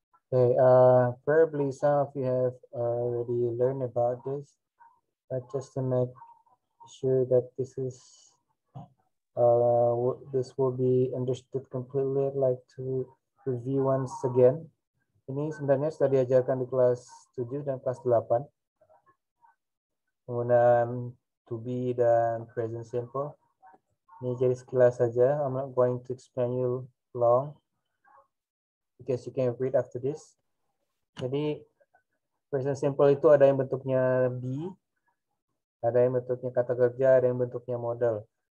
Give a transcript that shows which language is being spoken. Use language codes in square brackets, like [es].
[en] Okay, probably some of you have already learned about this, but just to make sure that this will be understood completely, I'd like to review once again. [id] Ini sebenarnya sudah diajarkan di kelas 7 dan kelas 8. Penggunaan to be dan present simple. Ini jadi sekilas saja. [en] I'm not going to explain you long, because you can read after this. [id] Jadi present simple itu ada yang bentuknya be, ada yang bentuknya kata kerja, ada yang bentuknya modal.